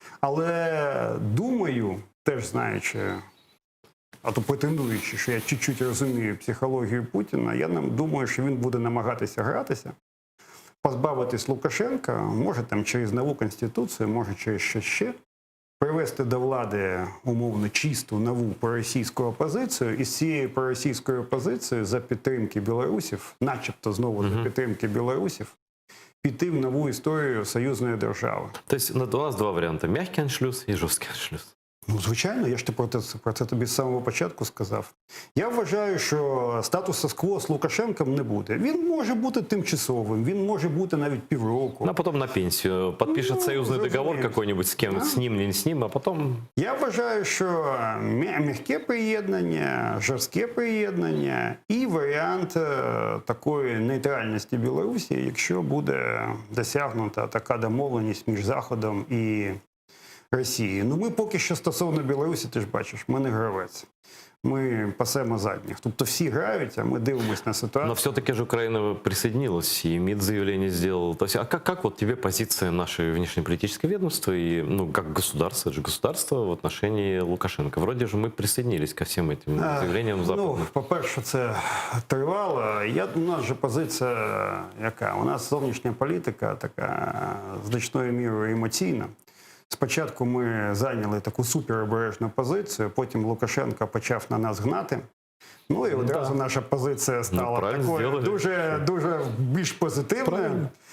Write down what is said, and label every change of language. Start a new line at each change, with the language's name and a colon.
Ukrainian: Але думаю, теж знаючи, а то претендуючи, що я чуть-чуть розумію психологію Путіна, я думаю, що він буде намагатися гратися, позбавитись Лукашенка, може там через нову конституцію, може через щось ще, привести до влади умовно чисту нову проросійську опозицію, і з цією проросійською опозицією за підтримки білорусів, начебто знову за підтримки білорусів, піти в нову історію союзної держави. Тобто у нас два варіанти: м'який аншлюз і жорсткий аншлюз. Ну, звичайно, я ж про це тобі з самого початку сказав. Я вважаю, що статусу кво з Лукашенком не буде. Він може бути тимчасовим, він може бути навіть півроку.
Russian: А потом на пенсию. Подпишет союзный договор какой-нибудь с кем, с ним, не с ним, а потом...
Ukrainian: Я вважаю, що м'яке приєднання, жорстке приєднання і варіант такої нейтральності Білорусі, якщо буде досягнута така домовленість між Заходом і Росії. Ну, ми поки що стосовно Білорусі, ти ж бачиш, ми не гравець. Ми пасемо задніх. Тобто всі грають, а ми дивимося на ситуацію.
Russian: Но все-таки же Украина присоединилась, и МИД заявление сделал. То есть, а как вот тебе позиция нашей внешнеполитического ведомства и, ну, как государство, это же государство в отношении Лукашенко? Вроде же мы присоединились ко всем этим заявлениям западных.
Ukrainian: Ну, по-перше, це тривало. У нас же позиція яка? У нас зовнішня політика така значною мірою емоційна. Спочатку ми зайняли таку суперобережну позицію, потім Лукашенко почав на нас гнати. Ну і одразу наша позиція стала такою дуже більш позитивною.